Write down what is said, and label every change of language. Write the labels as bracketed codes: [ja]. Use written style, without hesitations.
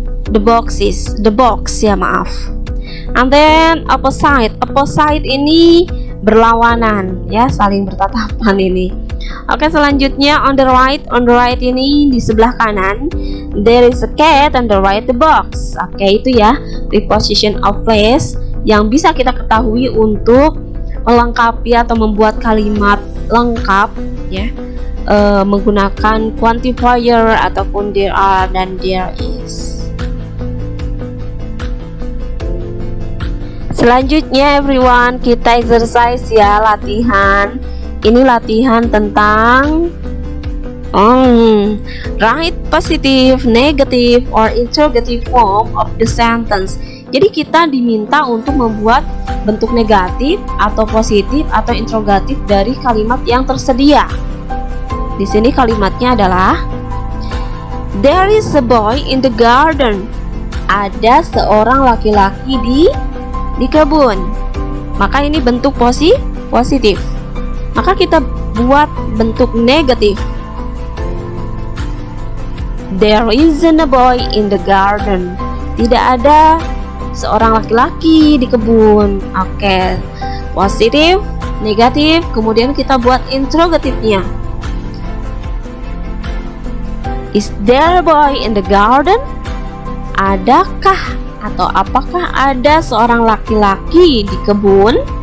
[id] The box ya, maaf. [en] And then opposite [id] ini berlawanan ya, saling bertatapan ini. Oke, selanjutnya on the right ini di sebelah kanan. [en] There is a cat on the right the box. [id] Oke, itu ya preposition of place yang bisa kita ketahui untuk melengkapi atau membuat kalimat lengkap ya, menggunakan quantifier ataupun there are dan there is. Selanjutnya everyone, kita exercise ya, latihan. Ini latihan tentang [en] write positive, negative, or interrogative form of the sentence. [id] Jadi kita diminta untuk membuat bentuk negatif atau positif atau interrogatif dari kalimat yang tersedia. Di sini kalimatnya adalah [en] there is a boy in the garden. [id] Ada seorang laki-laki di kebun. Maka ini bentuk positif. Maka kita buat bentuk negatif. [en] There isn't a boy in the garden. [id] Tidak ada seorang laki-laki di kebun. Oke, positif, negatif, kemudian kita buat interrogatifnya. [en] Is there a boy in the garden? [id] Adakah atau apakah ada seorang laki-laki di kebun?